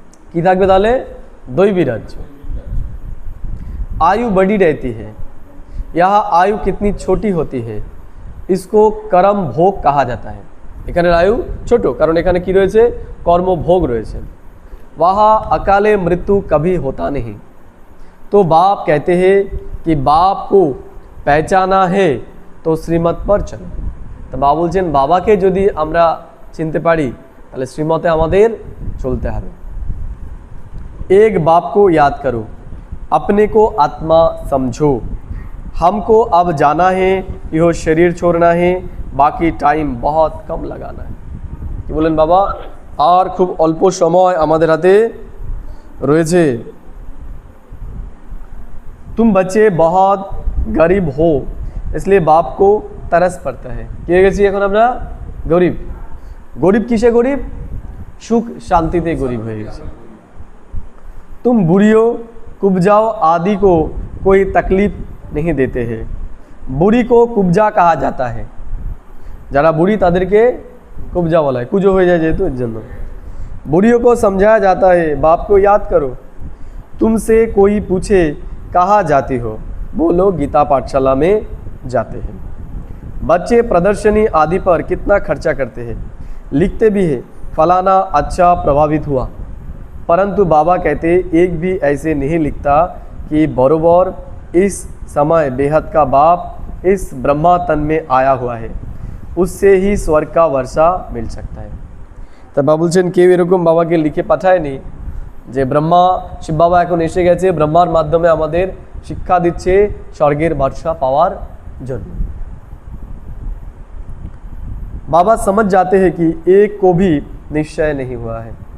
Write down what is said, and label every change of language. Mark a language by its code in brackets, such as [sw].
[bn] কি থাকবে তাহলে? দৈবী রাজ্য। [hi] आयु बड़ी रहती है, यहाँ आयु कितनी छोटी होती है, इसको कर्म भोग कहा जाता है। [bn] এখানে আয়ু ছোট, কারণ এখানে কি রয়েছে? কর্মভোগ রয়েছে। [hi] वहाँ अकाले मृत्यु कभी होता नहीं, तो बाप कहते हैं कि बाप को पहचाना है तो श्रीमत पर चलो। [bn] তো বাবা বলছেন বাবাকে যদি আমরা চিনতে পারি তাহলে শ্রীমতে আমাদের চলতে হবে। [hi] एक बाप को याद करो, अपने को आत्मा समझो, हमको अब जाना है, यह शरीर छोड़ना है, बाकी टाइम बहुत कम लगाना है। [bn] কি বলেন বাবা? আর খুব অল্প সময় আমাদের হাতে রয়েছে। [hi] तुम बच्चे बहुत गरीब हो, इसलिए बाप को तरस पड़ता है। [bn] কি হয়ে গেছি এখন আমরা? গরিব। গরিব কিসে গরিব? সুখ শান্তিতে গরিব হয়ে গেছে। [hi] तुम बुढ़ियों कुब्जाओ आदि को कोई तकलीफ नहीं देते हैं, बुढ़ी को कुब्जा कहा जाता है। [bn] যারা বুড়ি তাদেরকে কুবজা বলা হয়, কুজো হয়ে যায় যেহেতু, এর জন্য। [hi] बुढ़ियों को समझाया जाता है, बाप को याद करो, तुमसे कोई पूछे कहाँ जाती हो, बोलो गीता पाठशाला में जाते हैं। बच्चे प्रदर्शनी आदि पर कितना खर्चा करते हैं, लिखते भी है फलाना अच्छा प्रभावित हुआ, परंतु बाबा कहते एक भी ऐसे नहीं लिखता कि बरोबर इस समय बेहद का बाप इस ब्रह्मा तन में आया हुआ है, उससे ही स्वर्ग का वर्षा मिल सकता है। [bn] তা বাবা বলছেন কেউ এরকম বাবাকে লিখে পাঠায়নি যে ব্রহ্মা শিব বাবা এখন এসে গেছে, ব্রহ্মার মাধ্যমে আমাদের শিক্ষা দিচ্ছে স্বর্গের বর্ষা পাওয়ার জন্য। [hi] बाबा समझ जाते हैं कि एक को भी निश्चय नहीं हुआ है।